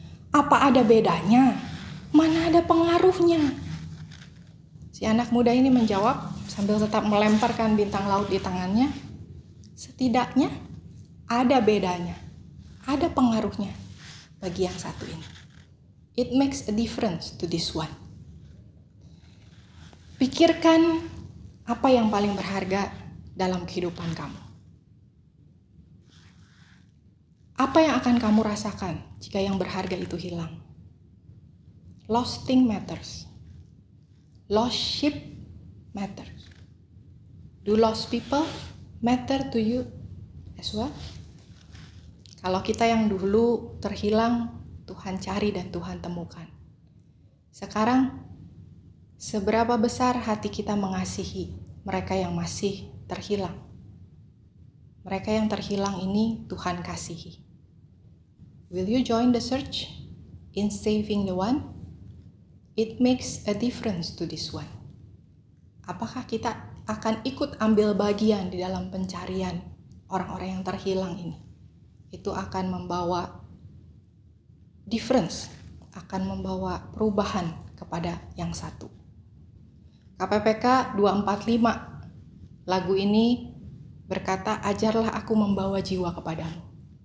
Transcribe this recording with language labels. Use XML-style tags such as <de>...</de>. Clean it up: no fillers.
<id>Apa ada bedanya? Mana ada pengaruhnya? Si anak muda ini menjawab sambil tetap melemparkan bintang laut di tangannya. Setidaknya ada bedanya, ada pengaruhnya bagi yang satu ini.</id> <en>It makes a difference to this one.</en> <id>Pikirkan apa yang paling berharga dalam kehidupan kamu. Apa yang akan kamu rasakan jika yang berharga itu hilang?</id> <en>Lost thing matters. Lost sheep matters. Do lost people matter to you as well?</en> <id>Kalau kita yang dulu terhilang, Tuhan cari dan Tuhan temukan. Sekarang, seberapa besar hati kita mengasihi mereka yang masih terhilang? Mereka yang terhilang ini Tuhan kasihi.</id> <en>Will you join the search in saving the one? It makes a difference to this one.</en> <id>Apakah kita akan ikut ambil bagian di dalam pencarian orang-orang yang terhilang ini? Itu akan membawa difference, akan membawa perubahan kepada yang satu. KPPK 245, lagu ini berkata, ajarlah aku membawa jiwa kepadamu.</id>